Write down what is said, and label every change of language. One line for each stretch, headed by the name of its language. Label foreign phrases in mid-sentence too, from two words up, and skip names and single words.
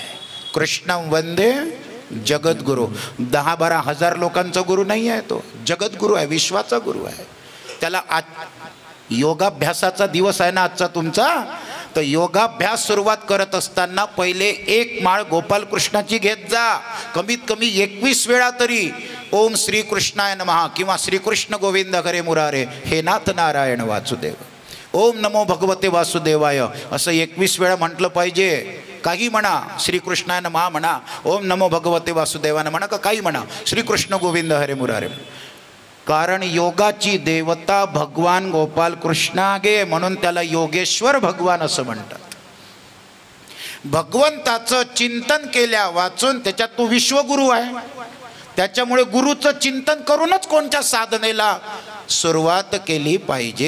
Sanskrit: कृष्णं वंदे जगद्गुरु,
Marathi: 10-12 हजार लोकांचा गुरु नाही आहे, तो जगद्गुरु आहे, विश्वाचा गुरु आहे। त्याला योगाभ्यासाचा दिवस आहे ना आजचा तुमचा, तर योगाभ्यास सुरुवात करत असताना पहिले 1 माळ गोपालकृष्णाची घेत जा, कमीत कमी 21 वेळा तरी
Sanskrit: ओम श्री कृष्णाय नमः
Marathi: किंवा
Sanskrit: श्रीकृष्ण गोविंद हरे मुरारे हे नाथ नारायण वासुदेव, ओम नमो भगवते वासुदेवाय
Marathi: असं 21 वेळा म्हटलं पाहिजे। काही म्हणा,
Sanskrit: श्रीकृष्णाय नमः
Marathi: म्हणा,
Sanskrit: ओम नमो भगवते वासुदेवाय
Marathi: म्हणा, का काही म्हणा,
Sanskrit: श्रीकृष्ण गोविंद हरे मुरारे,
Marathi: कारण योगाची देवता भगवान गोपालकृष्ण आहे, म्हणून त्याला योगेश्वर भगवान असं म्हणतात। भगवंताचं चिंतन केल्या वाचून त्याच्यात तो विश्वगुरु आहे, त्याच्यामुळे गुरुचं चिंतन करूनच कोणत्या साधनेला सुरुवात केली पाहिजे।